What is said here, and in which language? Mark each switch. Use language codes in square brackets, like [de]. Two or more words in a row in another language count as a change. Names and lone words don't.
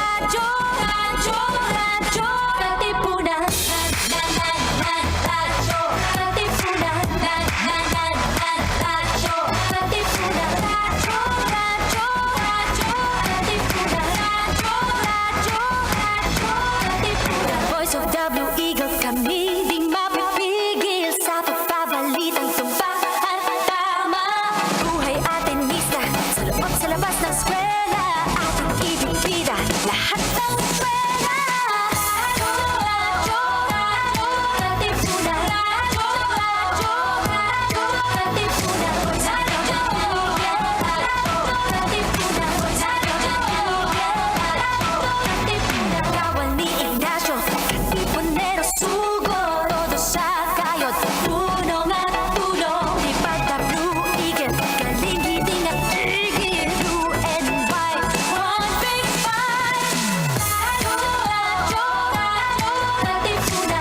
[tl] radyo, radyo, radyo, Katipunan. Radyo, Katipunan. Radyo, Katipunan. Radyo, radyo, radyo, Katipunan. Radyo, radyo, radyo, Katipunan. [en] Voice of the Blue Eagle, [tl] kami di mapipigil sa pagbabalitang tumpak at tama. Buhay atin mista, sa loob sa labas ng eskwela, ating ibibida lahat ng eskwela. Radyo, radyo, radyo, Katipunan. Radyo, radyo, radyo, Katipunan. Radyo, Katipunan. Katipunan. Kawal ni Ignacio, Katipunero sugod, todo sa kayod, punong at tulong. Lipad na Blue Eagle, galing hiting at tigil. [en] Blue and white, one big fight. [tl] Radyo, radyo, radyo, Katipunan.